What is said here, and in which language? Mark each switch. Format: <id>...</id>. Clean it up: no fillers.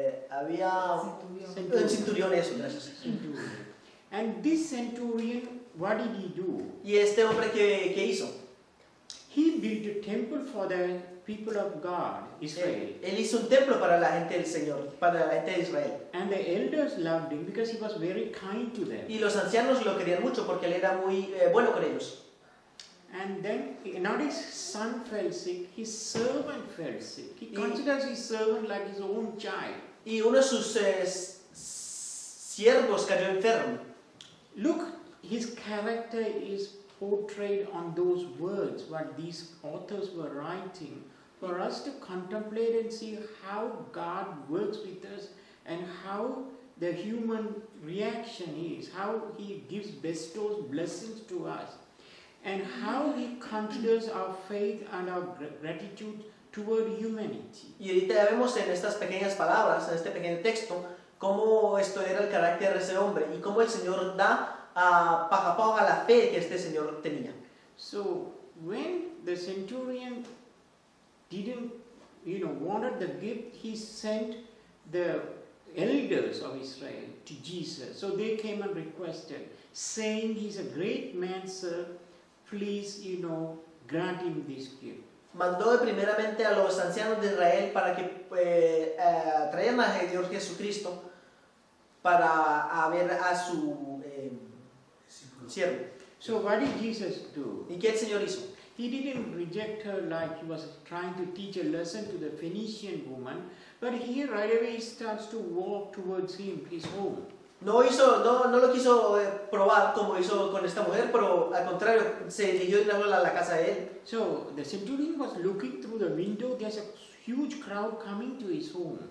<es>Había un centurión, eso, gracias.</es> <en>Centurion. And this centurion, what did he do?</en> <es>Y este hombre, ¿qué hizo?</es> <en>He built a temple for the people of God, Israel.</en> <es>Él hizo un templo para la gente del Señor, para la gente de Israel.</es> <en>And the elders loved him because he was very kind to them.</en> <es>Y los ancianos lo querían mucho porque él era muy bueno con ellos.</es> <en>And then, not his son fell sick, his servant fell sick. He considers his servant like his own child.</en> <es>Y uno de sus siervos cayó enfermo.</es> <en>Look, his character is portrayed on those words, what these authors were writing, for us to contemplate and see how God works with us and how the human reaction is, how He bestows blessings to us, and how He considers our faith and our gratitude toward humanity.</en> <es>Y ahorita ya vemos en estas pequeñas palabras, en este pequeño texto, cómo esto era el carácter de ese hombre y cómo el Señor da pago a la fe que este Señor tenía.</es> <en>So when the centurion didn't wanted the gift, he sent the elders of Israel to Jesus. So they came and requested, saying, he's a great man, sir. Please, grant him this gift.</en> <es>Mandó primeramente a los ancianos de Israel para que trajeran a Señor Jesucristo para ver a su siervo.</es> <en>So what did Jesus do?</en> <es>¿Y qué el Señor hizo?</es> <en>He didn't reject her like he was trying to teach a lesson to the Phoenician woman, but here right away he starts to walk towards his home.</en> <es>No lo quiso probar como hizo con esta mujer, pero al contrario, se dirigió de nuevo a la casa de él.</es> <en>So the centurion was looking through the window. There's a huge crowd coming to his home.</en>